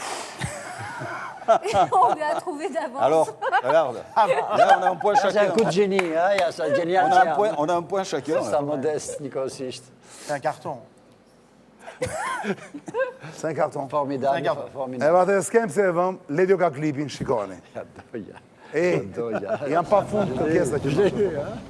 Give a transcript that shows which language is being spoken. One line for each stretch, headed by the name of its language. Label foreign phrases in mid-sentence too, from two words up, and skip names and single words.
French: On l'a trouvé d'avance. Alors, regarde. Là, on a un point chacun. C'est un coup de génie, hein? Il y a ça, génial. On a un point chacun. C'est un modeste, Nicolas Sicht. C'est un carton. C'est un carton. Formidable. C'est un carton. Formidable.
Albanian: E vate s'kem se e vëm, Ledio ka klipin, shikoni. Jam pa fund të pjesa që më.